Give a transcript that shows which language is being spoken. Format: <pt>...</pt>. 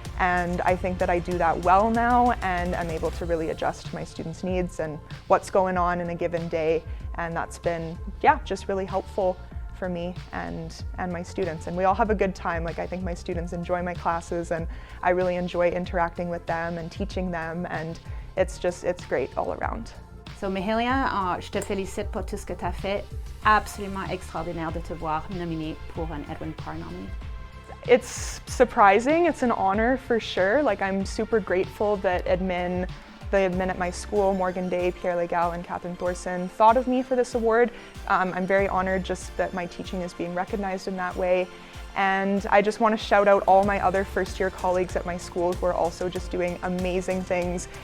<en>And I think that I do that well now, and I'm able to really adjust to my students' needs and what's going on in a given day. And that's been, yeah, just really helpful for me and my students. And we all have a good time. Like, I think my students enjoy my classes, and I really enjoy interacting with them and teaching them, and it's great all around.</en> <fr>So Mahaliah, je te félicite pour tout ce que tu as fait. Absolument extraordinaire de te voir nominée pour un Edwin Parr nominee.</fr> <en>It's surprising, it's an honor for sure. Like, I'm super grateful that the admin at my school, Morgan Day, Pierre Legal, and Catherine Thorson, thought of me for this award. I'm very honored just that my teaching is being recognized in that way. And I just want to shout out all my other first-year colleagues at my school who are also just doing amazing things.</en>